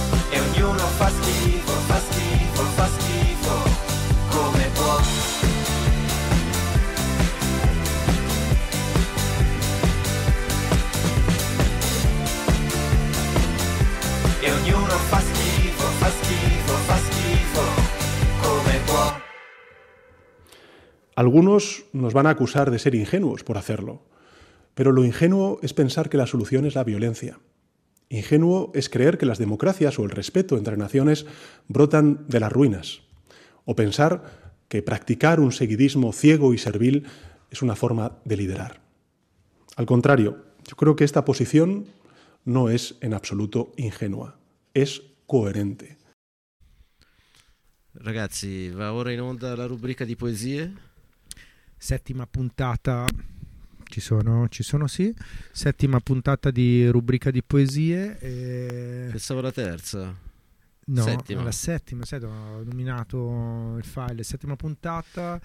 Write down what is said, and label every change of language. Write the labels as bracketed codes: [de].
[it] E ognuno fa schifo, fa schifo, fa schifo, come può. E ognuno fa schifo, fa schifo, fa schifo, come può. [es] Algunos nos van a acusar de ser ingenuos por hacerlo, pero lo ingenuo es pensar que la solución es la violencia. Ingenuo es creer que las democracias o el respeto entre naciones brotan de las ruinas, o pensar que practicar un seguidismo ciego y servil es una forma de liderar. Al contrario, yo creo que esta posición no es en absoluto ingenua, es coherente. [it] Ragazzi, va ora in onda la rubrica di poesie. Settima puntata, ci sono sì, settima puntata di rubrica di poesie. E... pensavo la terza, no, settima. La settima, sì, ho nominato il file, settima puntata.